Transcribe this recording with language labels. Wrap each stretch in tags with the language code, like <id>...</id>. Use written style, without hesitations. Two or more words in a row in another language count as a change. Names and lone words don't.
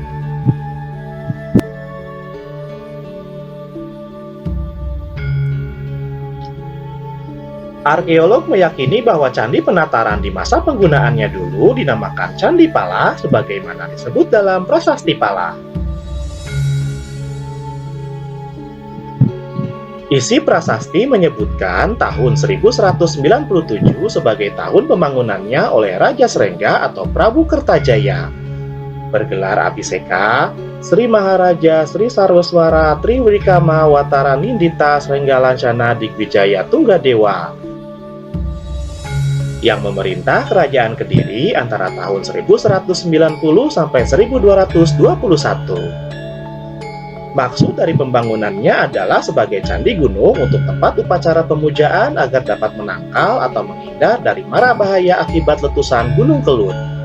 <id>Arkeolog meyakini bahwa candi penataran di masa penggunaannya dulu dinamakan Candi Pala sebagaimana disebut dalam prasasti Pala. Isi prasasti menyebutkan tahun 1197 sebagai tahun pembangunannya oleh Raja Srengga atau Prabu Kertajaya. Bergelar Abhiseka, Sri Maharaja Sri Sarwaswara Triwikama Watara Nindita Srenggalancana Digwijaya Tunggadewa yang memerintah kerajaan Kediri antara tahun 1190 sampai 1221. Maksud dari pembangunannya adalah sebagai candi gunung untuk tempat upacara pemujaan agar dapat menangkal atau menghindar dari mara bahaya akibat letusan Gunung Kelut.</id>